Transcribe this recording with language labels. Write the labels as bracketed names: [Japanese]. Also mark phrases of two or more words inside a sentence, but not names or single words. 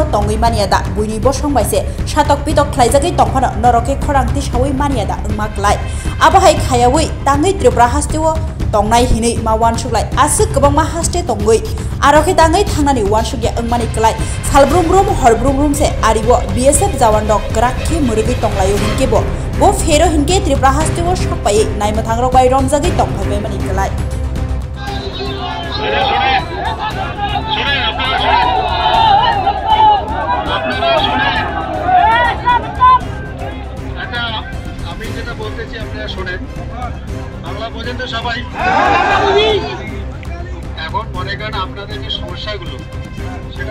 [Kok Borok] tongui maniada buini bosong baise shatok pitok khlaijagai tongphano noroke khorangti sawai maniada ngmaklai abahai khayawi tangai tripura hasteo tongnai hinei ma wansuklai asuk gobang ma haste tongoi aroke tangai thangnani wansukya ngmani klai salbrum brum horbrum brum se aribo BSF jawan dok grakhi murigi tonglayo hinke bo fero hinke tripura haste o shokpai naima thangrok bai romjagi tongphai mani klai [Bangla] আমি যেটা বলতেছি আপনারা শুনেন বাংলা বোঝেন তো সবাই এখন মনে করেন আপনাদের যে সমস্যাগুলো সেটা